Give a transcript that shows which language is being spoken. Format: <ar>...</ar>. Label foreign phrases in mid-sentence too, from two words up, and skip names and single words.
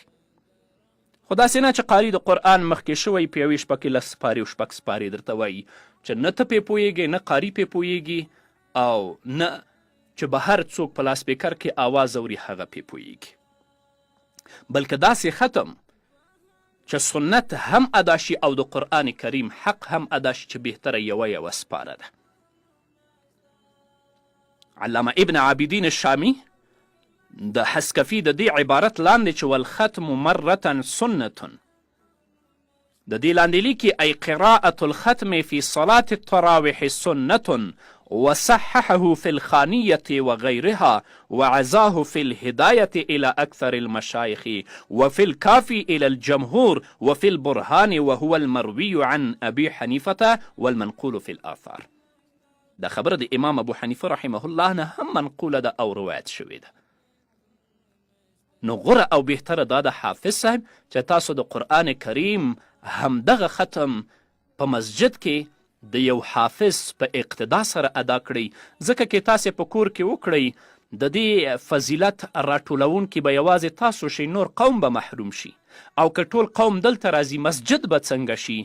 <ps>خو داسې نه چې قاري د قرآن مخکې شوی په یوې شپه کې 10 سپارې او 6 سپارې درته وایي چې نه ته پې پوهیږې نه قاري پې پوهیږي او نه چې به هر څوک په لاسپیکر کې آواز اوري هغه پې پوهیږي، بلکې داسې ختم چې سنت هم ادا شي او د قرآن کریم حق هم ادا شي چې بهتره یوه سپاره ده. علامه ابن عابدین الشامی د حسکفي د دې عبارت لاندې چې</ps> <ar>والختم مرة سنة</ar> <ps>د دې لاندې لیکي</ps> <ar>ای قراءة الختم في صلاة التراوح سنة وصححه في الخانية وغيرها وعزاه في الهداية إلى أكثر المشايخ وفي الكافي إلى الجمهور وفي البرهان وهو المروي عن أبي حنيفة والمنقول في الآثار.</ar> <ps>دا خبر د امام ابو حنیفه رحمه الله نه هم منقوله ده او روایت شوې ده. نو غوره او بهتره دا د حافظ صاحب چې تاسو د قرآن کریم همدغه ختم په مسجد کې د یو حافظ په اقتدا سره ادا کړئ، ځکه کې تاسې په کور کې وکړئ د دې فضیلت راټولونکي به یوازې تاسو شئ، نور قوم به محروم شي، او که ټول قوم دلته راځي مسجد به څنګه شي؟</ps>